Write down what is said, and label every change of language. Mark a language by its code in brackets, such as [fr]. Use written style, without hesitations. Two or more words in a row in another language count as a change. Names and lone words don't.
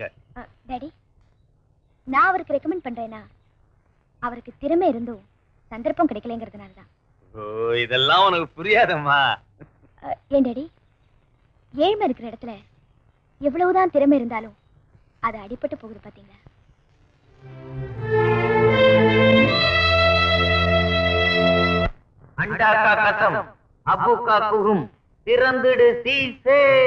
[ta] டாடி, நான் அவருக்கு ரெக்கமெண்ட் பண்றேன்னா அவருக்கு திறமை இருந்தும் சந்தர்ப்பம் கிடைக்கலங்கிறதுனால தான். ஓ, இதெல்லாம் உனக்கு புரியாதம்மா. ஏன் டாடி, ஏழ்மை இருக்கிற இடத்துல எவ்வளவுதான் திறமை இருந்தாலும் அது அடிபட்டு போகுது பாத்தீங்களா? अंडा का कसम अबू का कुहुम तिरंदड़ सीसे